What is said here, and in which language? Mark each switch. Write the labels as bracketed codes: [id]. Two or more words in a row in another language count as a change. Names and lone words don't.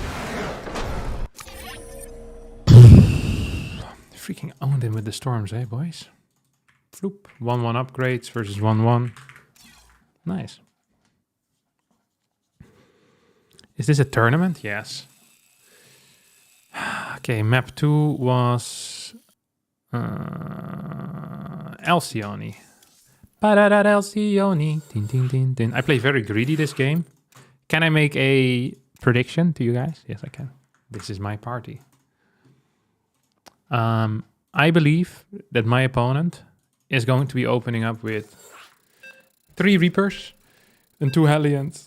[en] Freaking owned him with the storms, eh, boys? Floop. 1-1 upgrades versus 1-1. Nice. Is this a tournament? Yes. Okay, map 2 was Alcyone. Ba-da-da, Alcyone. Din, din, din, din. I play very greedy this game. Can I make a prediction to you guys? Yes, I can. This is my party. I believe that my opponent is going to be opening up with 3 Reapers and 2 Hellions.